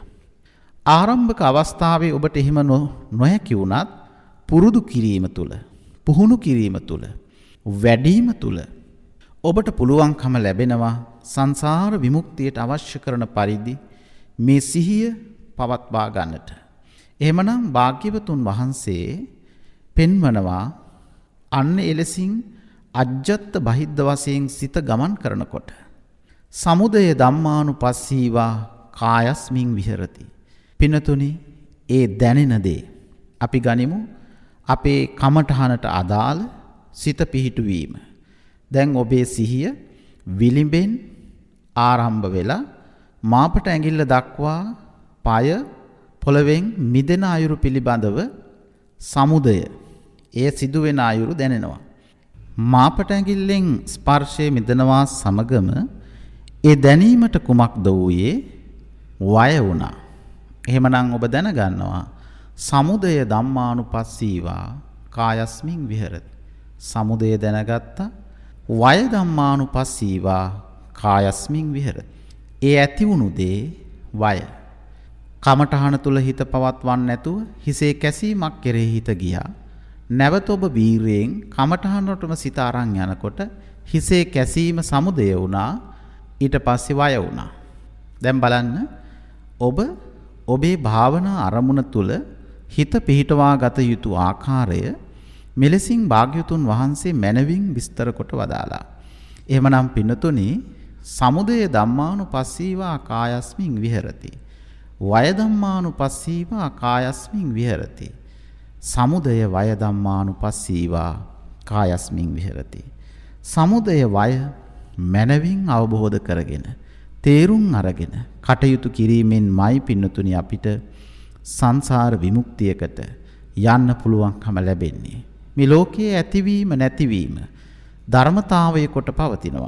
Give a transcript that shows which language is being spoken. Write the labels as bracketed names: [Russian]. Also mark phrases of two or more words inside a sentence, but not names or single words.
[Sinhala] ආරම්භක අවස්ථාවේ ඔබට එහෙම නොහැකි වුණත් පුරුදු කිරීම තුළ, පුහුණු කිරීම තුළ, වැඩිම තුළ ඔබට පුළුවන්කම ලැබෙනවා සංසාර විමුක්තියට අවශ්‍ය කරන පරිදි මේ සිහිය පවත්වා ගන්නට. එහෙමනම් භාග්‍යවතුන් වහන්සේ පෙන්වනවා අන්න එලෙසින් [Pali] අජ්ජත් බහිද්ද [Sinhala] වශයෙන් සිත ගමන් කරනකොට [Pali] සමුදය ධම්මානුපස්සීවා කායස්මින් විහෙරති. [Sinhala] පිනතුනි ඒ දැනෙන දේ අපි ගනිමු අපේ කමඨහනට අදාළ සිත පිහිටුවීම. දැන් ඔබේ සිහිය විලිඹෙන් ආරම්භ වෙලා මාපට ඇඟිල්ල දක්වා පාය පොළවෙන් මිදෙන අයුරු පිළිබඳව සමුදය ඒ සිදුවෙන අයුරු දැනෙනවා. මාපට ඇඟිල්ලෙන් ස්පර්ශයේ මිදෙනවා සමගම ඒ දැනීමට කුමක්ද වූයේ? වය වුණා. එහෙමනම් ඔබ දැනගන්නවා [Pali] සමුදය ධම්මානුපස්සීවා කායස්මින් විහෙරති. [Sinhala] සමුදය දැනගත්තා. වය ධම්මානුපස්සීවා කායස්මින් විහෙරති. ඒ ඇති වුණු දේ වය. කමඨහන තුල හිත පවත්වන්න නැතුව හිසේ කැසීමක් කෙරෙහි හිත ගියා. නැවත ඔබ වීරයෙන් කමඨහනටම සිත අරන් යනකොට හිසේ කැසීම සමුදය වුණා. ඊට පස්සේ වය වුණා. දැන් බලන්න ඔබ ඔබේ භාවනා අරමුණ තුල හිත පිහිටවා ගත යුතු ආකාරය මෙලෙසින් භාග්‍යවතුන් වහන්සේ මැනවින් විස්තර කොට වදාලා. එහෙමනම් පින්නතුනි [Pali] සමුදය ධම්මානුපස්සීවා කායස්මින් විහෙරති. වය ධම්මානුපස්සීවා කායස්මින් විහෙරති. සමුදය වය ධම්මානුපස්සීවා කායස්මින් විහෙරති. සමුදය වය [Sinhala] මනවින් අවබෝධ කරගෙන තේරුම් අරගෙන කටයුතු කිරීමෙන්මයි පින්නතුනි අපිට සංසාර විමුක්තියකට යන්න පුළුවන්කම ලැබෙන්නේ. මේ ලෝකයේ ඇතිවීම නැතිවීම ධර්මතාවය කොට පවතිනවා.